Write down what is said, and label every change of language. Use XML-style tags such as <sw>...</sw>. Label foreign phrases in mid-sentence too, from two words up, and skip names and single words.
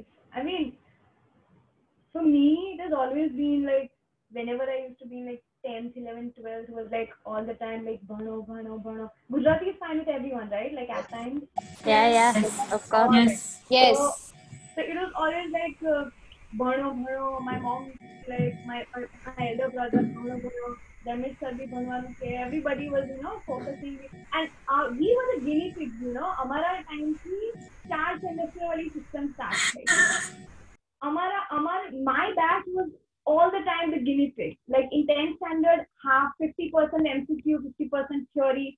<en>I mean, for me, it has always been like whenever I used to be like 10th, 11th, 12th, was like all the time like</en> <gu>bhano, bhano, bhano.</gu> <en>Gujarati is fine with everyone, right? Like at times. Yeah, of course. Yes. So it was always like</en> <gu>bhano, bhano.</gu> <en>My mom, like my elder brother,</en> <gu>bhano, bhano. Dharmesh sir bhi bhanwanu ke.</gu> <en>Everybody was, focusing. And we were the guinea pigs,</en> <hi>Amara time ki 4 semester wali</hi> <en>system start my batch was all the time the guinea pig. Like in 10th standard, half 50% MCQ, 50% theory.</en>